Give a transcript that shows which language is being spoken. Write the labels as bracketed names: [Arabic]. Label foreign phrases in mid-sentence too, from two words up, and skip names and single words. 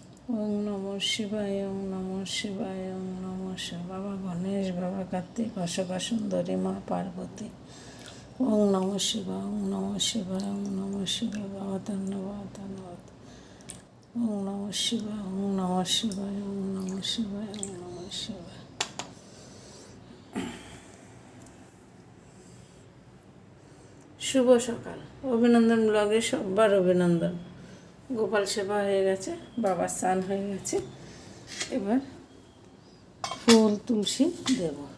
[Sanskrit] ওম নমঃ শিবায়, ওম নমঃ শিবায়, ওম নমঃ শিবায়। [Bangla] বাবা গণেশ, বাবা কার্তিক, অশোকা সুন্দরী, মা পার্বতী। [Sanskrit] ওম নমঃ শিবায়, ওম নমঃ শিবায়, ওম নমঃ শিবায়। [Bangla] বাবা ধন্যবাদ। [Sanskrit] ওম নমঃ শিবায়, ওম নমঃ শিবায়, ওম নমঃ শিবায়, ওম নমঃ শিবায়। [Bangla] শুভ সকাল। অভিনন্দন ব্লগে সবার অভিনন্দন। গোপাল সেবা হয়ে গেছে, বাবার স্নান হয়ে গেছে, এবার ফুল তুলসী দেব।